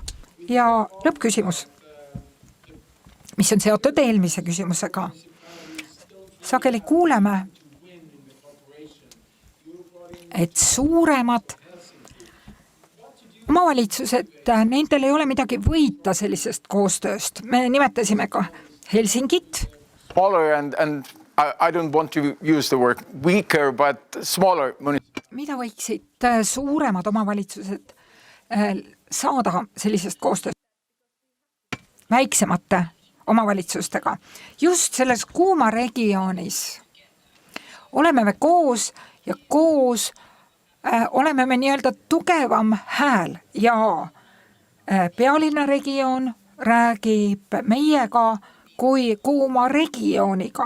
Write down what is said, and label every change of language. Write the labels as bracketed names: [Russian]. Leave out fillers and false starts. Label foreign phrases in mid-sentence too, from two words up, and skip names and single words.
[Estonian] Ja lõppküsimus, mis on seotud eelmise küsimusega. Sageli kuuleme, et suuremad omavalitsused, nendel ei ole midagi võita sellisest koostööst. Me nimetasime ka Helsingit. [English] Smaller and I don't want to use the word weaker, but smaller. [Estonian] Mida võiksid suuremad omavalitsused saada sellisest koostööst väiksemate omavalitsustega? Just selles kuuma regioonis oleme me koos ja koos oleme me nii-öelda tugevam hääl ja pealinna regioon räägib meiega kui kuuma regiooniga.